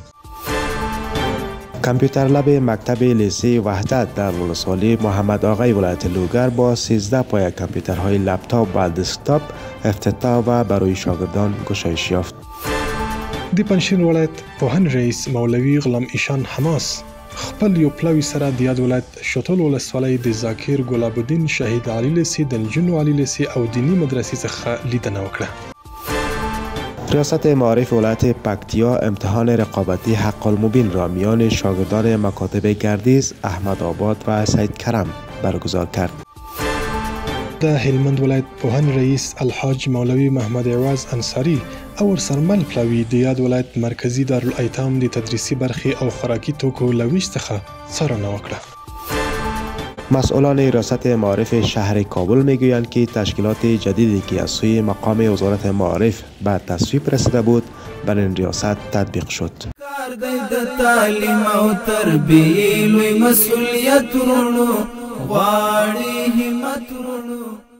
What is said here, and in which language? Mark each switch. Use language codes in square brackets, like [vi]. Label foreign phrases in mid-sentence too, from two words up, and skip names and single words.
[fa] کامپیوتر لب مکتب لیسه وحدت در ولسوالی محمد آقای ولایت لوگر با 13 پایه کامپیوترهای لپتاپ و دسکتاپ افتتاح و برای شاگردان گشایش یافت. [ps] د پنجشیر ولایت پوهنې رئیس مولوي غلام ایشان حماس خپل یو پلاوي سره د یاد ولایت شتول ولسوالۍ د ذاکر ګلاب الدین شهید علي لیسې د نجونو علي لیسې او دینی مدرسې څخه لیدنه وکړه. [fa] ریاست معارف ولایت پکتیا امتحان رقابتی حق المبین را میان شاگردان مکاتب گردیز، احمد آباد و سید کرم برگزار کرد. [ps] د هلمند ولایت پوهنې رئیس الحاج مولوي محمد عوض انصاری او ورسرمل پلاوي د یاد ولایت مرکزی دارالایتام د تدریسی برخې او خوراکي توکو له ویش څخه څارنه وکړه. [fa] مسئولان ریاست معارف شهر کابل میگویند که تشکیلات جدیدی که از سوی مقام وزارت معارف به تصویب رسیده بود بر این ریاست تطبیق شد. [ps] د تعلیم او تربیه لوی مسئولیت ورونو غواړي همت ورونو